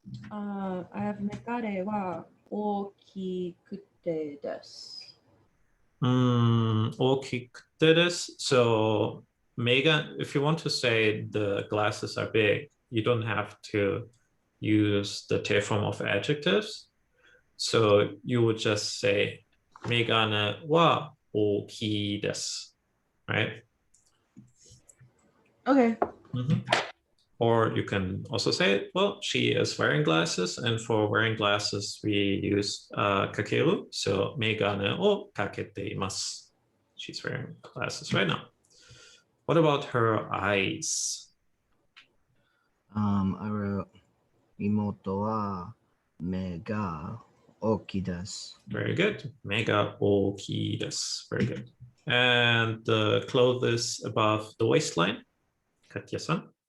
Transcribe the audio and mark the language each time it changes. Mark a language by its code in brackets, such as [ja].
[en] I have [ja] メガネは大きくてです。 Okikute desu. [en] So Megan, if you want to say the glasses are big, you don't have to use the te form of adjectives. So you would just say [ja] megane wa ookii desu, [en] right? Okay. Mm-hmm. Or you can also say, well, she is wearing glasses, and for wearing glasses, we use kakeru. So [ja] megane o kakete imasu. [en] She's wearing glasses right now. What about her eyes? I wrote, [ja] 妹は目が大きいです。 [en] Very good. [ja] Mega ookii desu. [en] Very good. And the clothes above the waistline? Katya-san?